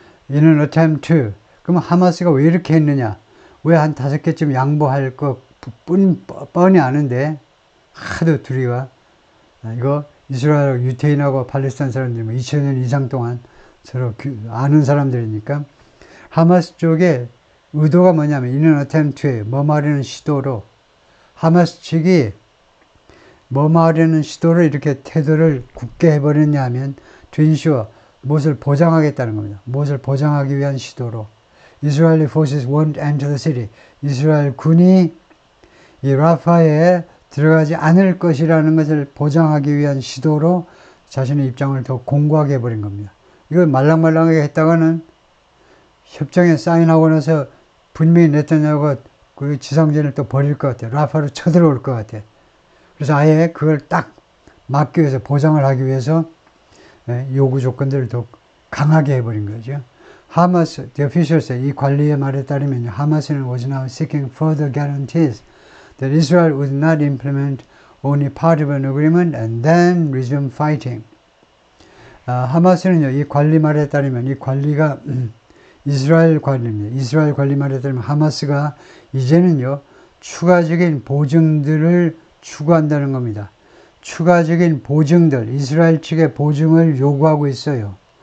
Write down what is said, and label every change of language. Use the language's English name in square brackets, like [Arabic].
[English] In an attempt to, [Korean] 그러면 하마스가 왜 이렇게 했느냐? 왜 한 5개쯤 양보할 거 뻔히 아는데 하도 둘이가 이거 이스라엘 유태인하고 팔레스타인 사람들이 2000년 이상 동안 서로 아는 사람들이니까 하마스 쪽의 의도가 뭐냐면 [English] in an attempt to, [Korean] 뭐 말하는 시도로 하마스 측이 뭐 말하는 시도로 이렇게 태도를 굳게 해버렸냐 하면 [English] to ensure, [Korean] 무엇을 보장하겠다는 겁니다. 무엇을 보장하기 위한 시도로 [English] Israeli forces won't enter the city. [Korean] 이스라엘 군이 이 라파에 들어가지 않을 것이라는 것을 보장하기 위한 시도로 자신의 입장을 더 공고하게 해버린 겁니다. 이걸 말랑말랑하게 했다가는 협정에 사인하고 나서 분명히 네타냐후가 그 지상전을 또 벌일 것 같아요. 라파로 쳐들어올 것 같아요. 그래서 아예 그걸 딱 막기 위해서, 보장을 하기 위해서 요구 조건들을 더 강하게 해버린 거죠. [English] 하마스, the officials, [Korean] 이 관리의 말에 따르면 하마스는 [English] was now seeking further guarantees that Israel would not implement only part of an agreement and then resume fighting. [Korean] 하마스는요, 이 관리 말에 따르면, 이 관리가 이스라엘 관리입니다. 이스라엘 관리 말에 따르면 하마스가 이제는요, 추가적인 보증들을 추구한다는 겁니다. 추가적인 보증들, 이스라엘 측의 보증을 요구하고 있어요.